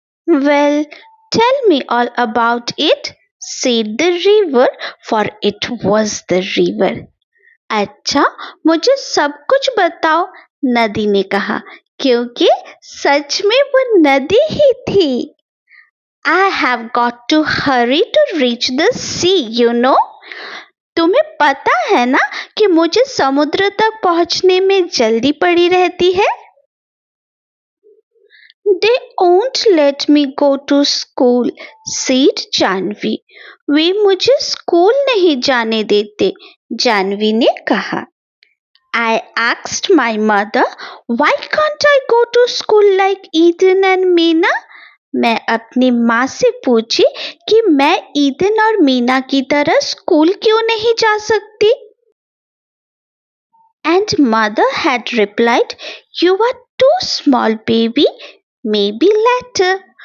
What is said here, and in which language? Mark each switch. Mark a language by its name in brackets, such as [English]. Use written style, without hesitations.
[English] Well, tell me all about it, said the river, for it was the river. [Hindi] अच्छा, मुझे सब कुछ बताओ, नदी ने कहा, क्योंकि सच में वो नदी ही थी। [English] I have got to hurry to reach the sea, you know. [Hindi] तुम्हें पता है ना कि मुझे समुद्र तक पहुंचने में जल्दी पड़ी रहती है। [English] They won't let me go to school, said Janvi. [Hindi] वे मुझे स्कूल नहीं जाने देते, जानवी ने कहा। [English] I asked my mother, why can't I go to school like Eden and Meena? [Hindi] मैं अपनी माँ से पूछी कि मैं ईदन और मीना की तरह स्कूल क्यों नहीं जा सकती? [English] And mother had replied, you are too small, baby. Maybe later.